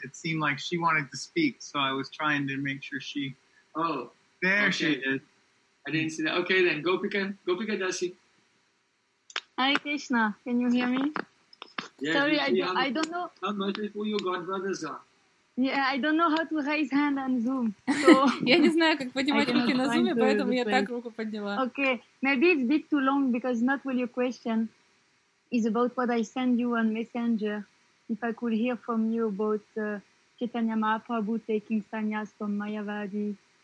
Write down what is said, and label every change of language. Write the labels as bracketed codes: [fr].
[en] It seemed like she wanted to speak, so I was trying to make sure she... Oh, there okay. She is. I didn't see that. Okay, then, Gopika Dasi. Hi, Krishna. Can you hear me? Yeah, sorry, I don't know. How much is who your godbrothers are? Yeah, I don't know how to raise hand on Zoom. [ru] Я не знаю, как поднимать руки на Zoom, поэтому я так руку подняла. [en] Okay, maybe it's a bit too long because not really your question is about what I send you on Messenger. If I could hear from you about Chaitanya Mahaprabhu taking sannyas from Mayavadi.